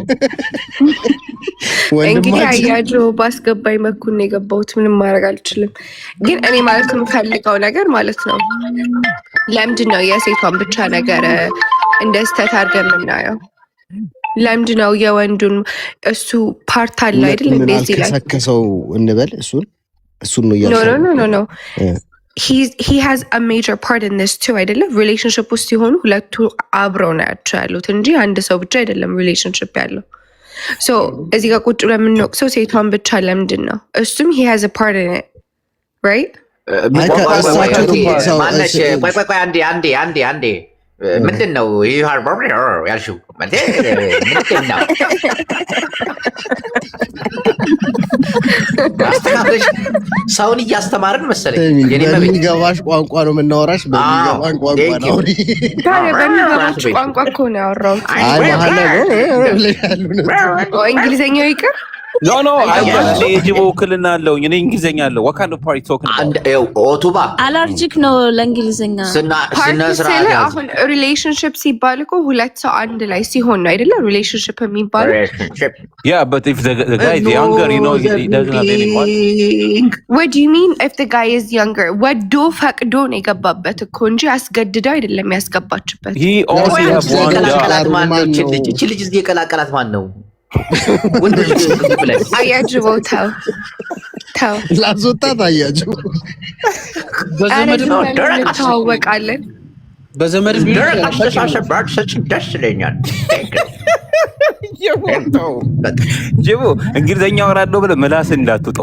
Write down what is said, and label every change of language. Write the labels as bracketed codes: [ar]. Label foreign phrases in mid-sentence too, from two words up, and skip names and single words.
[am] እንግዲህ አያጆ ባስገባኝ መኩን ነው የገባሁት። ምንም ማድረግ አልችልም። ግን እኔ ማለት የምፈልገው ነገር ማለት ነው ለምንድን ነው የሴቷን ብቻ ነገር እንደ ስህተት አድርገን የምናየው? ለምንድን ነው የወንዱን እሱ ፓርት አለ አይደል? እንደዚህ ላይ ከሰከሰው እንበል እሱን ነው ያለው። ኖ [en] he has a major part in this too [am] አይደለም? ሪሌሽንሺፕ ውስጥ ሲሆኑ ሁለቱ አብረው ናቸው ያሉት እንጂ አንድ ሰው ብቻ አይደለም ሪሌሽንሺፕ ያለው። ሶ እዚህ ጋር ቁጭ ብለን የምንወቅሰው ሴቷን ብቻ ለምንድን ነው? እሱም [en] he has a part in it right? [am] አንዴ ምንድን ነው ያልሽው? ምንድን ነው ሰውን እያስተማርን መሰለኝ። በሚገባሽ ቋንቋ ነው የምናወራሽ። በሚገባን ቋንቋ ነው። በሚገባሽ ቋንቋ እኮ ነው ያወራሁት። እንግሊዝኛው ይቅር። ኖ የጅቦ ውክልና አለው። እኔ እንግሊዝኛ አለው። [en] what kind of party talking about? [am] ኦቱባ አለርጂክ ነው ለእንግሊዝኛ። አሁን ሪሌሽንሽፕ ሲባል እኮ ሁለት ሰው አንድ ላይ ሲሆን ነው አይደለ? ሪሌሽንሽፕ የሚባለው [en] yeah, but if the guy is younger, you know, he doesn't have any money. What do you mean if the guy is younger? [am] ወዶ ፈቅዶ ነው የገባበት እኮ እንጂ አስገድደው አይደለም ያስገባችበት። [en] he also have one job. [am] እቺ ልጅ እዚህ የቀላቀላት ማን ነው? አያጅቦ ተው ላስወጣት። አያጅቦ በዘመድ ነው እንተዋወቃለን። በዘመድ ደስ ይለኛል። ጅቦ እንግሊዝኛ ወራዶ ብለህ ምላስ እንዳትውጠው